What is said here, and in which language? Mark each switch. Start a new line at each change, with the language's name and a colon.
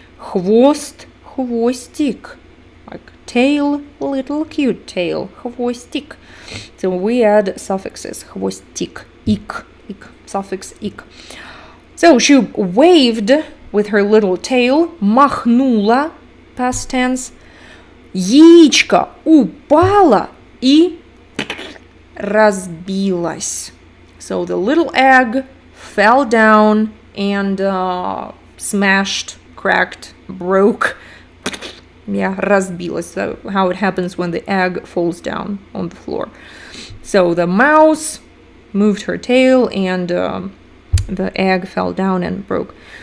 Russian: Хвост, хвостик.
English: Like tail, little cute tail. Хвостик. So we add suffixes. Хвостик. Ik. Suffix ik. So she waved with her little tail. Махнула. Past tense.
Russian: Яичко упало и разбилось.
English: So the little egg fell down and smashed, cracked, broke.
Russian: Разбилось.
English: So how it happens when the egg falls down on the floor. So the mouse moved her tail and the egg fell down and broke.